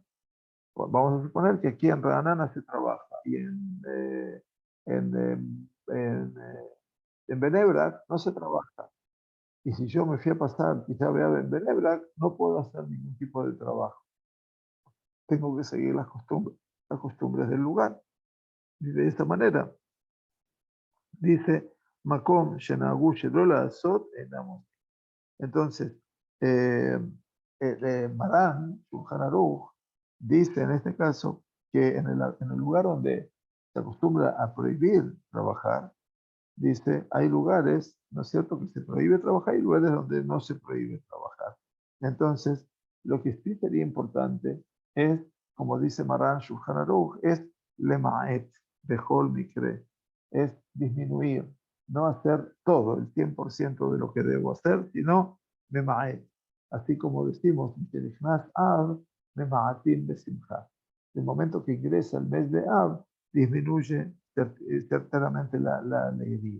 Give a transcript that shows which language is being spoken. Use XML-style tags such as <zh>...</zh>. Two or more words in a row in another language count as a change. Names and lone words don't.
<es>Pues vamos a suponer que aquí en Ranana se trabaja y en, en Benebrak no se trabaja. Y si yo me fui a pasar quizá vea en Benebrak, no puedo hacer ningún tipo de trabajo. Tengo que seguir las costumbres del lugar. Y de esta manera, dice</es> <he>Makom Shenagu Shelola Azot Enamos.</he> <es>Entonces, Marán, Shulchan Aruch, dice en este caso que en el lugar donde se acostumbra a prohibir trabajar, dice, hay lugares, ¿no es cierto?, que se prohíbe trabajar y lugares donde no se prohíbe trabajar. Entonces, lo que sí sería importante es, como dice Marán Shulchan Aruch, es</es> <he>lema'et, bechol mikre,</he> <es>es disminuir, no hacer todo, el 100% de lo que debo hacer, sino mema'et. Así como decimos, Av,</es> <he>mema'atim besimcha.</he> <es>El momento que ingresa el mes de Av, disminuye certeramente la alegría.</es>